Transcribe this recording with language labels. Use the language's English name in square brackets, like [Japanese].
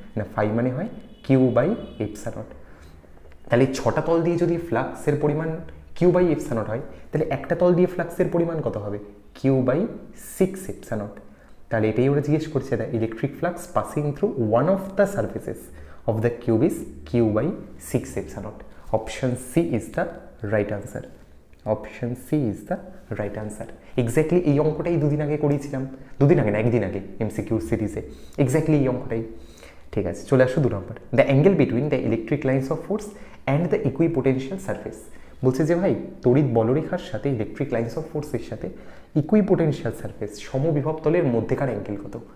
[Bangla] না, ফাই মানে হয় কিউ বাই এপসাইলন। তাহলে 6টা তল দিয়ে যদি ফ্লাক্সের পরিমাণ কিউ বাই এপসাইলন হয়, তাহলে একটা তল দিয়ে ফ্লাক্সের পরিমাণ কত হবে? [English] Q by 6 epsilon. [Bangla] তাহলে এটাই ওরা জিজ্ঞেস করছে, [English] The electric flux passing through one of the surfaces of the cube is q by 6 epsilon. Option C is the right answer. Option C is the right answer. [Bangla] Exactly এই অঙ্কটাই দুদিন আগে করিয়েছিলাম, দুদিন আগে না, একদিন আগে এমসিকিউ সিরিজে। এক্স্যাক্টলি এই অঙ্কটাই। ঠিক আছে, চলে আসো 2 নম্বর। [English] The angle between the electric lines of force and the equipotential surface. [Bangla] বলছে যে ভাই, তড়িৎ বলরেখার সাথে ইলেকট্রিক লাইন্স অফ ফোর্সের সাথে ইকুইপোটেনশিয়াল সারফেস, সমবিভব তলের মধ্যেকার অ্যাঙ্গেল কত?